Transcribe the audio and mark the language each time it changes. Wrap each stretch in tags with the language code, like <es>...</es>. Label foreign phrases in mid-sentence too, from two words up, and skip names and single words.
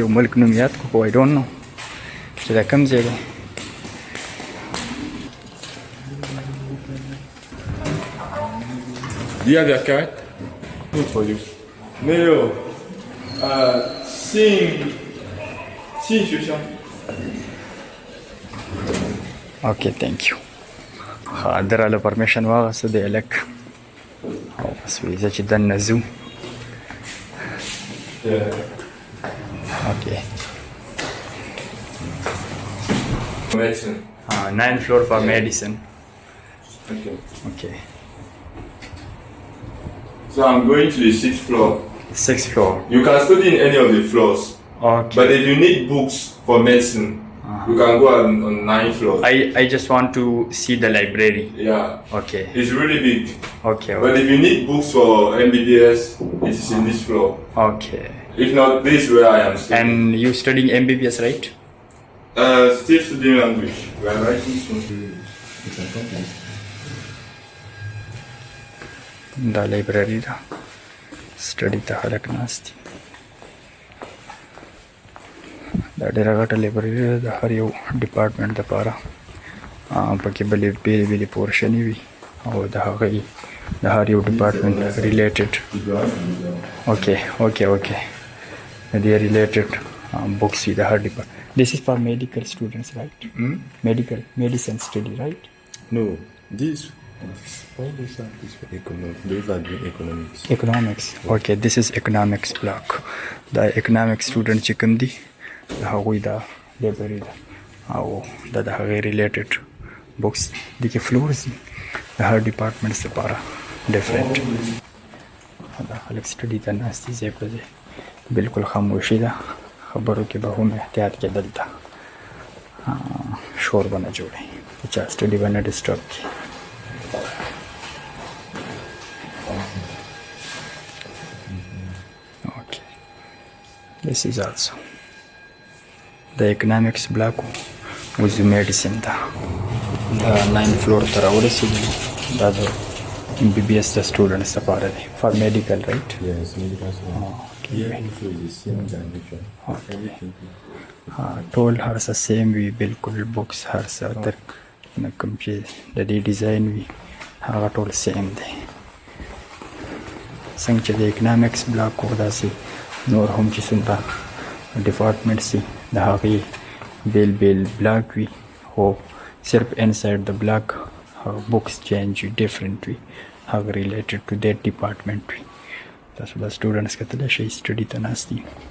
<ps>یو ملک نوم یاد کړو، خو</ps> <en>I don't know</en> <ps>چې دا کوم ځای دی.</ps> <en>Do you have your card? Good for you.</en> <zh>没有，信学校。</zh> <en>okay thank you.</en> <ps>ښه دراله پرمیشن واغسته دی الک، او بس ویزه چې دننه ځو. اوکې.</ps> <en>Medicine. 9th floor for medicine. Okay. Okay. So I'm going to the 6th floor. 6th floor. You can study in any of the floors. Okay. But if you need books for medicine, you can go on 9th floor. I just want to see the library. Yeah. Okay. It's really big. Okay. But if you need books for MBBS, it is in this floor. Okay. If not, this is where I am studying. And you studying MBBS, right? Still studying language. We are writing soon.</en> <ps>دا لایبرری ده، سټډي ته خلک ناست دي. دا ډېره غټه لایبرري ده د هر یو ډپارټمنټ دپاره. پکې بلې بېلې بېلې پورشنې وي او د هغې د هر یو</ps> <en>department related.</en> <ps>اوکې د دې</ps> <en>related books</en> <ps>وي د هر ډپارټمنټ.</ps> <en>This is for medical students, right? Medical medicine study, right? No, all these are for economics. Those are doing economics. Economics. Okay, this is economics block. The economic student</en> <ps>چې کوم دي د هغوی دا لایبرري ده، او دا د هغې</ps> <en>related books</en> <ps>دي. کې فلورز دي د هر ډپارټمنټس لپاره ډفرنټ. دا خلک سټډي ته ناست دي ځای په ځای. بلکل خاموشي ده، خبرو کې به هم احتیاط کې. دلته شور به نه جوړي، چا سټډي به نه ډسټرب کړي.</ps> <en>Okay, this is also the economics block with medicine. The 9th floor</en> <ps>ته راورسېدو. دا د MBBS د students لپاره دی</ps> <en>for medical, right? Yes, medical science. Okay. The same dimension. Okay.</en> <ps>ټول هر څه سیم وي، بلکل بوکس هر څه تر کوم چې د دې ډیزاین وي هغه ټول سیم دی. څنګه چې د اکنامکس بلاک و داسې نور هم چې څومره ډپارټمنټس دي د هغې بیل بیل بلاک وي خو صرف انسایډ د بلاک هغه بکس چینج وي ډفرنټ وي هغه</ps> <en>related to that department</en> <ps>وي تاسو به سټوډنټس کتلی شئ سټډي ته ناست دي</ps>